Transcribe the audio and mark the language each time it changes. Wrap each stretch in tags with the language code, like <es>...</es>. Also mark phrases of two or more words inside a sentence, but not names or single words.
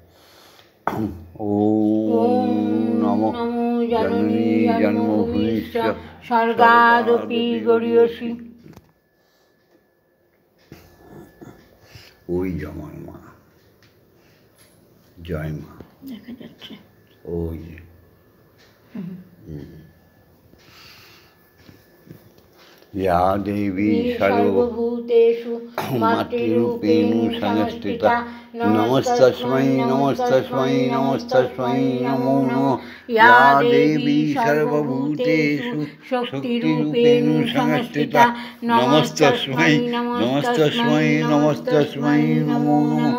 <sa>ওম নমঃ জননী জন্মভূমিশ্চ স্বর্গাদপি গরীয়সী।</sa> <bn>ওই আমার মা, জয় মা, দেখা যাচ্ছে</bn> <sa>ওই या देवी सर्वभूतेषु मातृरूपेण संस्थिता नमस्तस्मै नमस्तस्मै नमस्तस्मै नमो नमः। या देवी सर्वभूतेषु शक्तिरूपेण संस्थिता नमस्तस्मै नमस्तस्मै नमस्तस्मै नमो नमः।</sa>